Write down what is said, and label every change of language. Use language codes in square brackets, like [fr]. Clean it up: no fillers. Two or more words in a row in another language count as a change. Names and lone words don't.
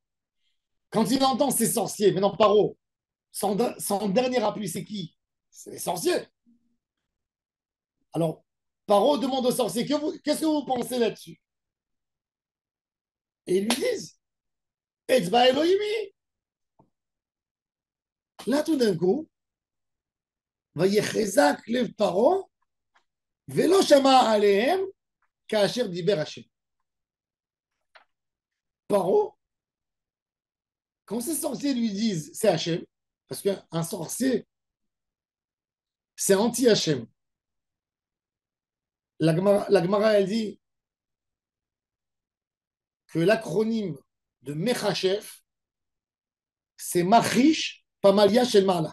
[fr] Quand il entend ces sorciers, maintenant Paro, son dernier appui, c'est qui? C'est les sorciers. Alors, Paro demande aux sorciers, qu'est-ce que vous pensez là-dessus? Et ils lui disent, [he] אצבע אלהים היא. [fr] Là, tout d'un coup, [he] ויחזק לב פרעה ולא שמע אלהם כאשר דבר ה. [fr] Paro, quand ces sorciers lui disent c'est Hachem, parce qu'un sorcier, c'est anti-Hachem. La Gemara, elle dit que l'acronyme de Mechachef, c'est [he] מכחיש פמליא של מעלה.